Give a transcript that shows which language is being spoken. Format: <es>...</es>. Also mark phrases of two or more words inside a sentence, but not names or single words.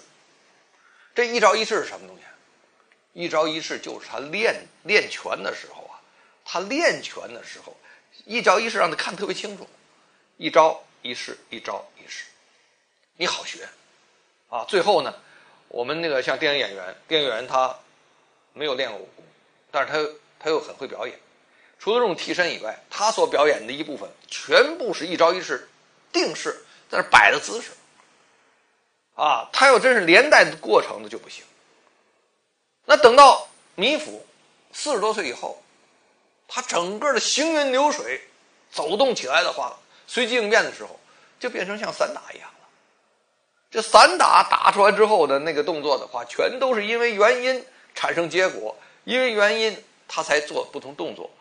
<zh>這一招一式是什麼東西？一招一式就是他練拳的時候他練拳的時候，一招一式讓他看特別清楚，一招一式，一招一式，你好學最後呢，我們那個像電影演員他沒有練過武功，但是他又很會表演。除了這種替身以外，他所表演的一部分全部是一招一式定式在那擺的姿勢他要真是連帶的過程的就不行。那等到米芾40 多歲以後，他整個的行雲流水走動起來的話，隨機應變的時候就變成像散打一樣了。這散打出來之後的那個動作的話，全都是因為原因產生結果，因為原因他才做不同動作。</zh>